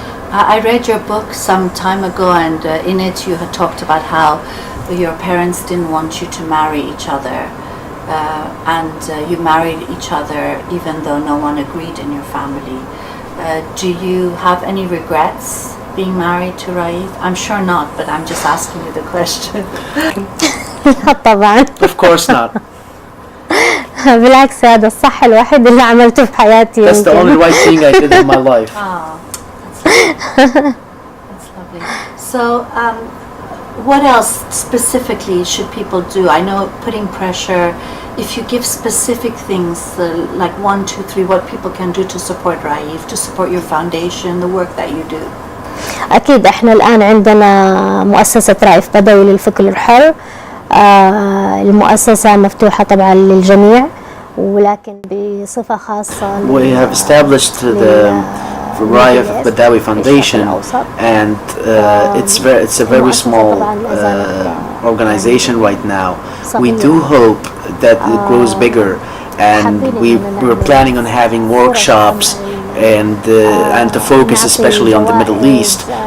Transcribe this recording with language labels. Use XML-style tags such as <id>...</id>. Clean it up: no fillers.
<en>I read your book some time ago, and in it you had talked about how your parents didn't want you to marry each other, and you married each other even though no one agreed in your family. Do you have any regrets being married to Raif? I'm sure not, but I'm just asking you the question.</en> <ar>طبعا.</ar> <en>Of course not.</en> <ar>بالعكس هذا الصح الوحيد اللي عملته في حياتي.</ar> <en>That's the only right thing I did in my life. That's lovely. So, what else specifically should people do? I know putting pressure, if you give specific things, like 1, 2, 3, what people can do to support Raif, to support your foundation, the work that you do.</en> <ar>أكيد إحنا الآن عندنا مؤسسة رايف بدوي للفكر الحر. المؤسسة مفتوحة طبعا للجميع، ولكن بصفة خاصة.</ar> <en>We have established the Raif Badawi Foundation, and it's a very small organization right now. We do hope that it grows bigger, and we're planning on having workshops and to focus especially on the Middle East.</en>